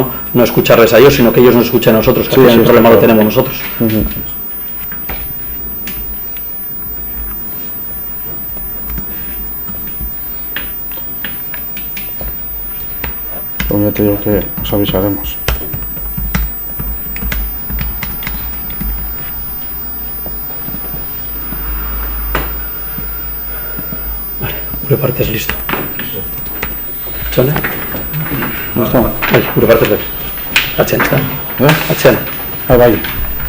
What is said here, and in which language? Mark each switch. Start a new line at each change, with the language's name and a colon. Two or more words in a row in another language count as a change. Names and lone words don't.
Spanish: No escucharles a ellos, sino que ellos nos escuchen a nosotros, que Sí, el problema lo tenemos nosotros. Pues ya te digo que os avisaremos.
Basque: Gure partez listo. Txone?
Spanish: No está.
Basque: Bai, gure partez bai. Atzean, ez da? Eh? Atzean. Bai.